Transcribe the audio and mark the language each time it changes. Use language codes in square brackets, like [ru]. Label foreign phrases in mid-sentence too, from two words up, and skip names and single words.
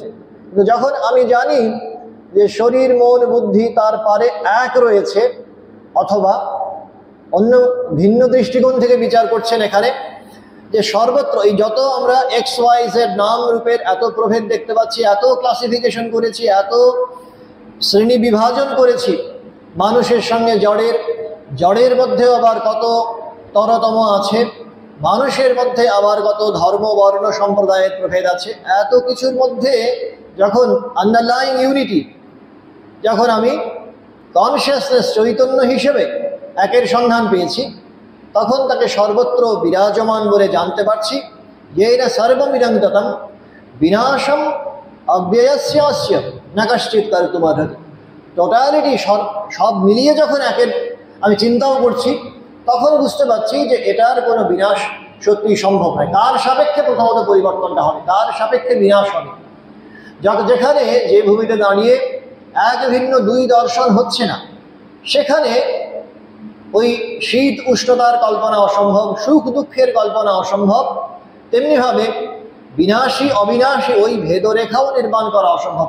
[bn] কিন্তু যখন আমি জানি যে শরীর মন বুদ্ধি তার পারে এক রয়েছে, অথবা অন্য ভিন্ন দৃষ্টিকোণ থেকে বিচার করছেন এখানে, যে সর্বত্র এই যত আমরা [en] x y z [bn] নাম রূপের এত প্রভেদ দেখতে পাচ্ছি, এত ক্লাসিফিকেশন করেছি, এত শ্রেণী বিভাজন করেছি, মানুষের সঙ্গে জড়ের মধ্যেও আবার কত তরতম আছে, মানুষের মধ্যে আবার কত ধর্ম বর্ণ সম্প্রদায়ের প্রভেদ আছে। এত কিছুর মধ্যে যখন [en] underlying unity, [bn] যখন আমি কনসিয়াসনেস চৈতন্য হিসেবে একের সন্ধান পেয়েছি, তখন তাকে সর্বত্র বিরাজমান বলে জানতে পারছি। [sa] येन सर्वमिदं ततं विनाशम अव्ययस्यास्य न कश्चित् कर्तुमर्हति। [bn] টোটালিটি সব মিলিয়ে যখন একের আমি চিন্তাও করছি, তখন বুঝতে পারছি যে এটার কোনো বিনাশ সত্যি সম্ভব নয়। কার সাপেক্ষে প্রথমত পরিবর্তনটা হবে, কার সাপেক্ষে বিনাশ হবে। যেখানে যে ভূমিতে দাঁড়িয়ে এক ভিন্ন দুই দর্শন হচ্ছে না, সেখানে ওই শীত উষ্ণতার কল্পনা অসম্ভব, সুখ দুঃখের কল্পনা অসম্ভব, তেমনিভাবে বিনাশী অবিনাশী ওই ভেদরেখাও নির্মাণ করা অসম্ভব।